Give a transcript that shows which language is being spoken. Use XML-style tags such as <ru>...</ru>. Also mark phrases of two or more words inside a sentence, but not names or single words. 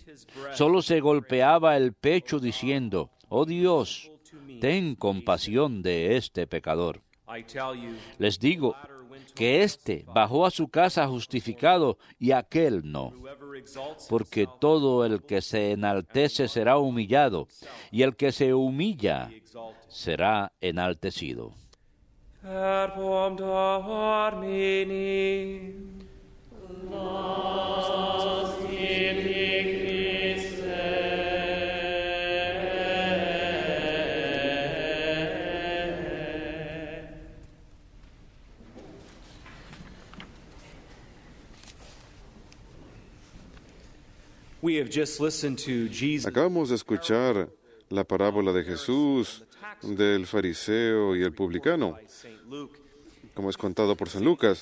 <es>Solo se golpeaba el pecho diciendo: Oh Dios, ten compasión de este pecador. Les digo que éste bajó a su casa justificado y aquel no. Porque todo el que se enaltece será humillado, y el que se humilla será enaltecido.</es> <la>Verbum Domini. Los tibi Christe.</la> <es>Acabamos de escuchar la parábola de Jesús, del fariseo y el publicano, como es contado por San Lucas.</es>